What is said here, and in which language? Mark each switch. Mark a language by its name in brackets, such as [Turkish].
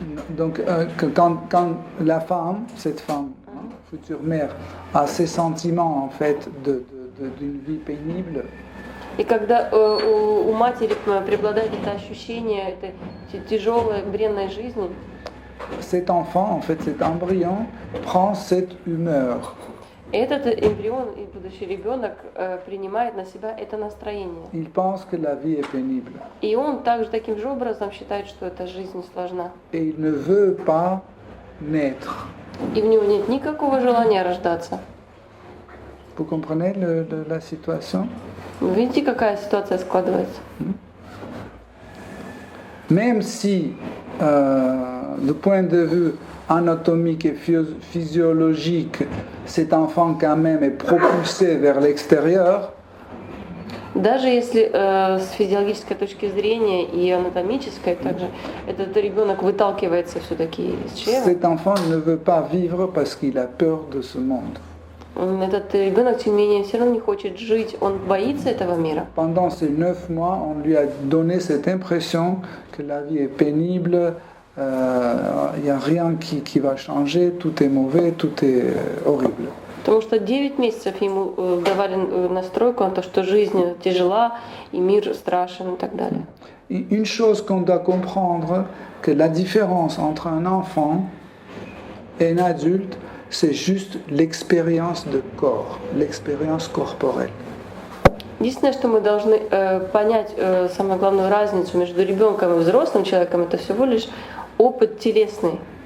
[French] Donc, quand la femme, cette femme, future mère, a ces sentiments en fait d'une vie pénible. [Russian] И когда у матери преобладает это ощущение этой тяжелой, бренной жизни, [French] cet enfant, en fait, cet embryon, prend cette humeur. [Russian] Этот эмбрион и будущий ребенок принимает на себя это настроение. [French] Il pense que la vie est pénible. [Russian] И он также таким же образом считает, что эта жизнь сложна. [French] Et il ne veut pas naître. [Russian] И у него нет никакого желания рождаться. [French] Vous comprenez la situation? [Russian] Вы видите, какая ситуация складывается? [French] Même si, du point de vue anatomique et physiologique, cet enfant quand même est propulsé vers l'extérieur, [Russian] даже если с физиологической точки зрения и анатомической также этот ребенок выталкивается все-таки из чрева, [French] cet enfant ne veut pas vivre parce qu'il a peur de ce monde. [Russian] Этот ребенок, тем не менее, все равно не хочет жить, он боится этого мира. [French] Pendant ces 9 mois, on lui a donné cette impression que la vie est pénible, il n'y a rien qui va changer, tout est mauvais, tout est horrible. [Russian] Потому что 9 месяцев ему давали настройку на то, что жизнь тяжела, и мир страшен и так далее. [French] Une chose qu'on doit comprendre, que la différence entre un enfant et un adulte, c'est juste l'expérience de corps, l'expérience corporelle. [Russian] Единственное, что мы должны понять, самую главную разницу между ребенком и взрослым человеком, это всего лишь опыт телесный.